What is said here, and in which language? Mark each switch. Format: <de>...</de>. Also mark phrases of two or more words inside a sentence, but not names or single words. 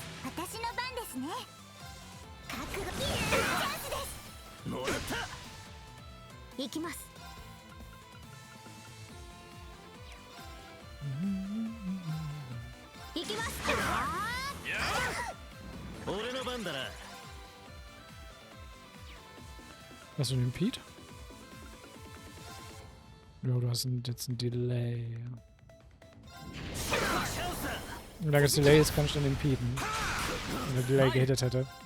<ja>私の番ですね。覚悟。チャンスです。もらった。行きます。行きます。俺の番だな。</ja> <de>Hast du den Pete? Ja, du hast jetzt ein Delay. Wenn da das Delay ist, kann ich dann den Peten. Wenn der Delay gehittet hätte.</de>